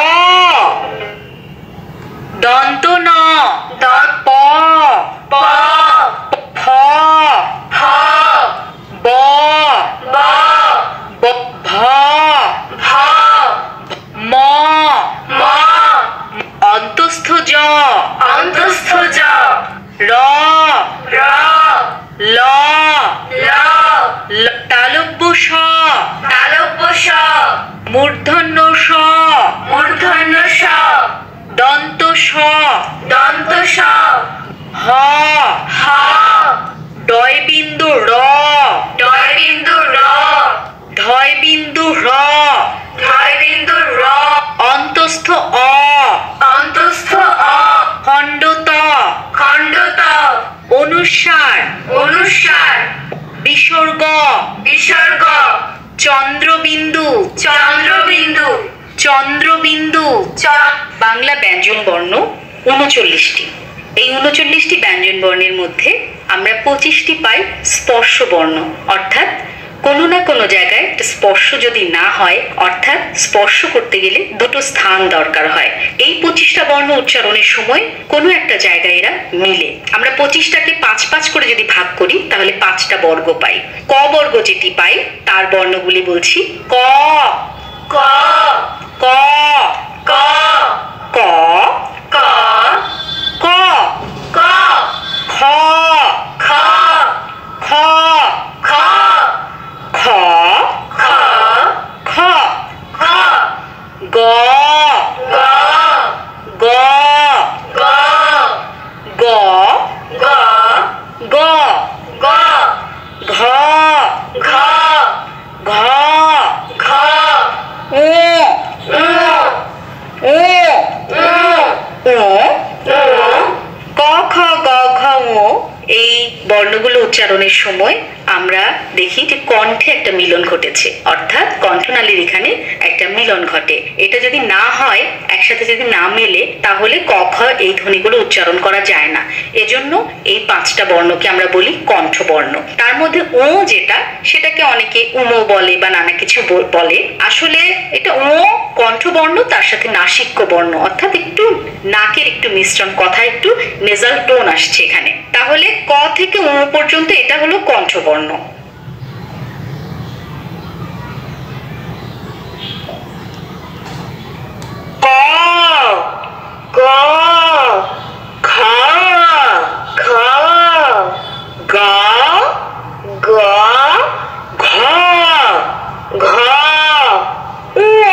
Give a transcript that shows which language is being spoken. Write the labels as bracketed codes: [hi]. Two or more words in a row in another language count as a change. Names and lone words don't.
[bn] দন্ত ন দ প প ফ ফ ব ব ব ভ ভ ম ম অন্তস্থ জ অন্তস্থ জ র র ল ল তালব্য স তালব্য স মূর্ধন্য স মূর্ধন্য স দন্ত স দন্ত স হ হ ডয় বিন্দু র ডয় বিন্দু র ধয় বিন্দু র ধয় বিন্দু র অন্তস্থ অ অন্তস্থ অ খণ্ডত খণ্ডত অনুস্বার অনুস্বার বিসর্গ বিসর্গ চন্দ্রবিন্দু চন্দ্রবিন্দু চন্দ্রবিন্দু বাংলা ব্যঞ্জন বর্ণ 39টি। এই 39টি ব্যঞ্জন বর্ণের মধ্যে আমরা 25টি পাই স্পর্শ বর্ণ, অর্থাৎ কোনো না কোনো জায়গায় একটা স্পর্শ যদি না হয়, অর্থাৎ স্পর্শ করতে গেলে দুটো স্থান দরকার হয়। এই 25টা বর্ণ উচ্চারণের সময় কোনো একটা জায়গায় এরা মিলে। আমরা 25টাকে 5 করে যদি ভাগ করি তাহলে 5টা বর্গ পাই। ক বর্গ যেটি পাই তার বর্ণগুলি বলছি। ক ক ক ক ক ক ক ক খ খ খ খ খ খ খ খ গ গ গ গ গ গ গ গ ঘ ঘ ঘ ঘ ও ও ও ও ক খ গ ঘ ঙ। এই বর্ণগুলো উচ্চারণের সময় আমরা দেখি যে কণ্ঠে একটা মিলন ঘটেছে, অর্থাৎ কণ্ঠনালীর এখানে একটা মিলন ঘটে। এটা যদি না হয়, একসাথে যদি না মেলে, তাহলে ক খ এই ধ্বনিগুলো উচ্চারণ করা যায় না। এজন্য এই 5টা বর্ণকে আমরা বলি কণ্ঠবর্ণ। তার মধ্যে ও যেটা, সেটাকে অনেকে উমো বলে বা নানা কিছু বলে। আসলে এটা ও কণ্ঠবর্ণ, তার সাথে নাসিক্য বর্ণ, অর্থাৎ একটু নাকের একটু মিশ্রণ, কথা একটু [en] nasal tone [bn] আসছে এখানে। তাহলে ক থেকে ও পর্যন্ত এটা হলো কণ্ঠবর্ণ। ক ক খ খ গ গ ঘ ঘ উ